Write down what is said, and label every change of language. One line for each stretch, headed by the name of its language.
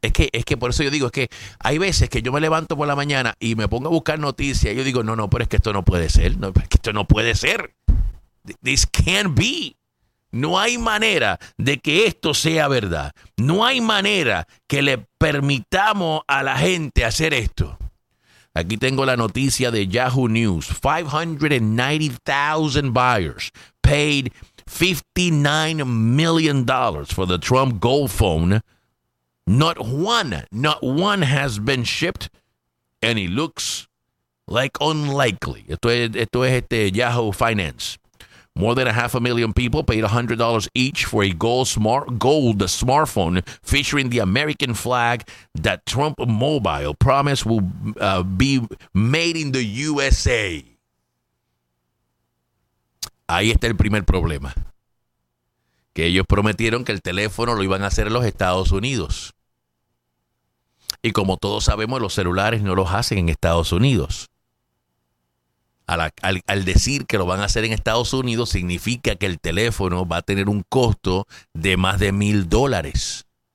Spanish: Es que por eso yo digo, es que hay veces que yo me levanto por la mañana y me pongo a buscar noticias y yo digo, no, pero es que esto no puede ser. No, es que esto no puede ser.
English: This can't be.
Spanish: No hay manera de que esto sea verdad. No hay manera que le permitamos a la gente hacer esto. Aquí tengo la noticia de Yahoo News.
English: 590,000 buyers paid $59 million for the Trump Gold phone. Not one has been shipped. And it looks like unlikely.
Spanish: Esto es
English: Yahoo Finance. More than 500,000 people paid $100 each for a gold smartphone featuring the American flag that Trump Mobile promised will be made in the USA.
Spanish: Ahí está el primer problema. Que ellos prometieron que el teléfono lo iban a hacer en los Estados Unidos. Y como todos sabemos, los celulares no los hacen en Estados Unidos. Al decir que lo van a hacer en Estados Unidos, significa que el teléfono va a tener un costo de más de $1,000.